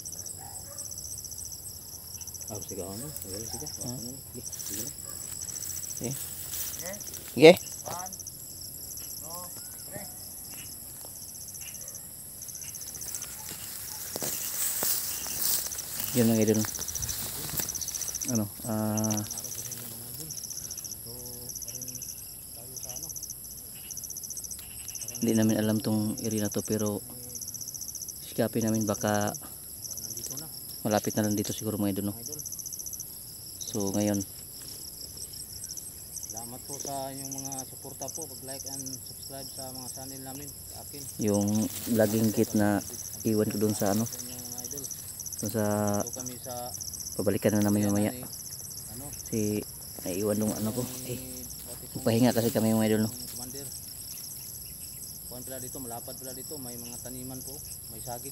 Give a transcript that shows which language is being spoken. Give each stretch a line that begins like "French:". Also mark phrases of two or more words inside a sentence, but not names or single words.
Indonesian: Harus tiga orang. Boleh tiga.
Filipino: Sige. Sige. Yun mga idol. Ano? Hindi namin alam tong area na to, pero sikapin namin baka malapit na lang dito siguro mga idol, no? So ngayon, Salamat po sa inyong mga suporta po, pag-
English: like and subscribe
Filipino: sa mga channel namin, sa akin. yung vlogging kit na iwan ko doon sa ano, Sa inyong mga idol. doon sa Ito kami sa pabalikan na namin mamaya. ano, Si naiwan nung ano ko. pati Pahinga kasi kami mga idol, no? commander. Kuan pala dito, malapad pala dito, may mga taniman po, may saging.